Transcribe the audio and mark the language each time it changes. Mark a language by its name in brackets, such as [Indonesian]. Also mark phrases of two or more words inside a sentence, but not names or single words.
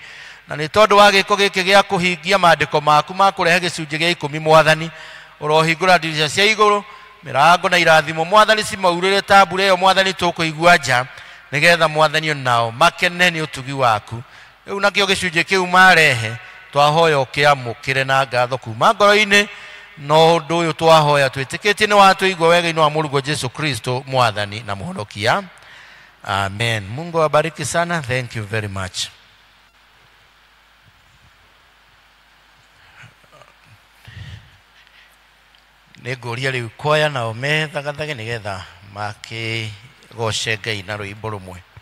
[Kikuyu] Na nĩ tondũ wa gĩko gĩkĩ gĩa kũhingia maandĩko maku ma kũrehe gĩcunjĩ gĩa 10 Mwathani ũrohingũra ndirica cia igũrũ mĩrango na irathimo Mwathani cimaurĩre ta mbura ĩyo Mwathani tũkũigua nja nĩgetha Mwathani onao makene nĩ ũtugi waku. Rĩu nakĩo gĩcunjĩ kĩu marehe twahoya ũkĩamũkĩre na ngatho kuma ngoro-inĩ na ũndũ ũyũ twahoya twĩtĩkĩtie nĩ watũigua wega-inĩ wa Mũrungu Jesu Kristo Mwathani na Mũhonokia. [Swahili] Amen. Mungu awabariki sana. [English] Thank you very much. [Kikuyu] Nĩ ngũria rĩu kwaya nao methagathage nĩgetha makĩgoce Ngai na rwĩmbo rũmwe.